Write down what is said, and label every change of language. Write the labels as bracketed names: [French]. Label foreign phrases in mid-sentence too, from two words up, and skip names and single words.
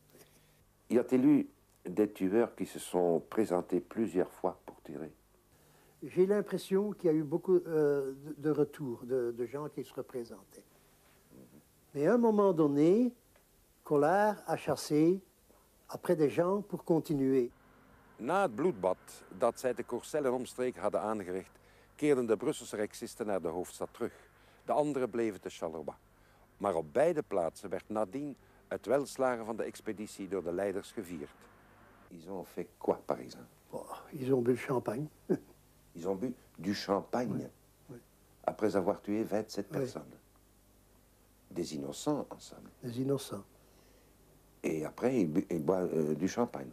[French] Y a-t-il eu des tueurs qui se sont présentés plusieurs fois pour tirer? J'ai l'impression qu'il y a eu beaucoup de retours, de gens qui se représentaient. Mais à un moment donné, Collard a chassé après des gens pour continuer. [Dutch] Na het bloedbad dat zij te Courcelles en omstreken hadden aangericht, keerden de Brusselse rexisten naar de hoofdstad terug. De anderen bleven te Charleroi. Maar op beide plaatsen werd nadien het welslagen van de expeditie door de leiders gevierd. [French] Ils ont fait quoi, par exemple? Oh, ils ont bu le champagne. Ils ont bu du champagne, oui. Oui. Après avoir tué 27 personnes. Des innocents ensemble. Des innocents. Et après, ils boivent du champagne.